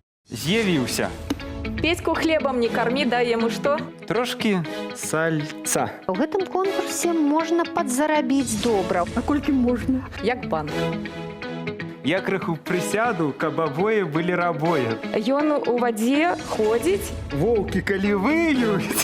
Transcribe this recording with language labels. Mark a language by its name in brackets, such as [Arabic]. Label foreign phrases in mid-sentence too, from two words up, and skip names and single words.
[Belarusian] З'явіўся. [Russian] Петьку хлебом не корми, дай ему что? [Ukrainian] Трошки сальца. [Belarusian] У гэтым конкурсе можна падзарабіць добра. А колькі можна? Як банк. Я крыху прысяду, каб абое былі рабое. Ён у вадзе ходзіць. Воўкі, калі выюць.